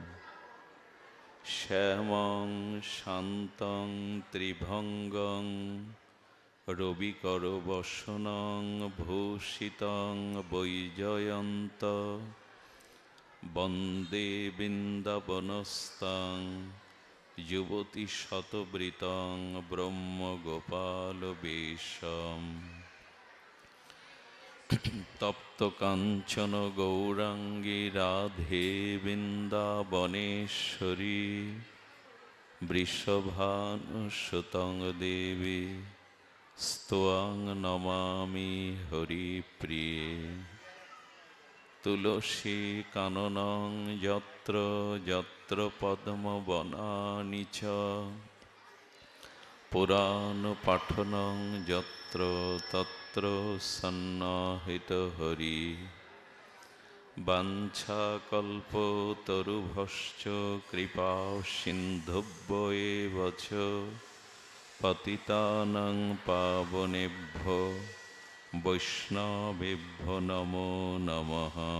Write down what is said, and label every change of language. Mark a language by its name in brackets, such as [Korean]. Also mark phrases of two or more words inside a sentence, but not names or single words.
[Sanskrit] শ্যামং শান্তং ত্রিভঙ্গং রবিকরবসনং ভূষিতং বৈজয়ন্ত বন্দে বৃন্দাবনস্তাং যুবতীশতবৃতং ব্রহ্মগোপালবেশম। তপ্তকাঞ্চন গৌরাঙ্গী রাধে বৃন্দাবনেশ্বরী বৃষভানুসুতং দেবী স্ত্বং নমামি হরিপ্রিয়ে। তুলসী কাননং যত্র যত্র পদ্মবনানি চ পুরাণ পাঠনং যত্র তত্র সন্নাহিত হরি। বাঞ্ছাকল্পতরুভশ্চ কৃপা সিন্ধুভ্য এব চ পতিতানাং পাবনেভ্যো বৈষ্ণবেভ্যো নমো নমঃ।